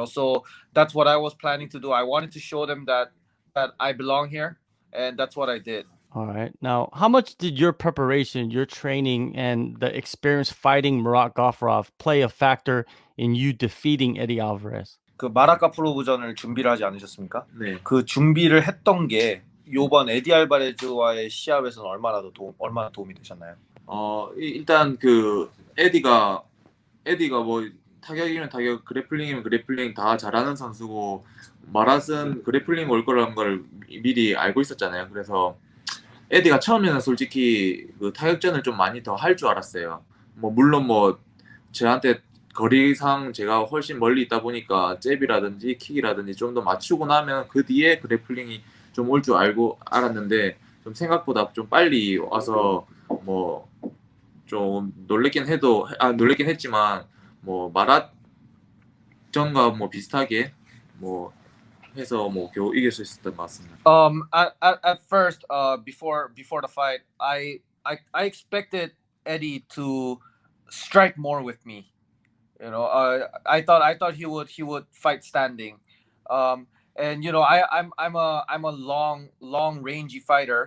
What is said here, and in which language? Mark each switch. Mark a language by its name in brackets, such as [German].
[English] So that's what I was planning to do. I wanted to show them that I belong here, and that's what I did. All right. Now, how much did your preparation, your training, and the experience fighting Marat Gafurov play a factor in you defeating Eddie Alvarez? [Korean] 그 마랏 가프로브전을 준비를 하지 않으셨습니까? 네. 그 준비를 했던 게 요번 에디 알바레즈와의 시합에서는 얼마나 도움이 되셨나요? 일단 그 에디가 뭐 타격이면 타격, 그래플링이면 그래플링 다 잘하는 선수고 마랏은 그래플링 올 거라는 걸 미리 알고 있었잖아요. 그래서 에디가 처음에는 솔직히 그 타격전을 좀 많이 더 할 줄 알았어요. 뭐 물론 뭐 저한테 거리상 제가 훨씬 멀리 있다 보니까 잽이라든지 킥이라든지 좀 더 맞추고 나면 그 뒤에 그래플링이 좀 올 줄 알았는데 좀 생각보다 좀 빨리 와서 뭐 좀 놀랬긴 했지만 뭐 마랏전과 뭐 비슷하게 뭐 해서 뭐 겨우 이길 수 있었던 것 같습니다. [English] At first, before the fight, I expected Eddie to strike more with me. I thought he would fight standing. And I'm a long rangy fighter.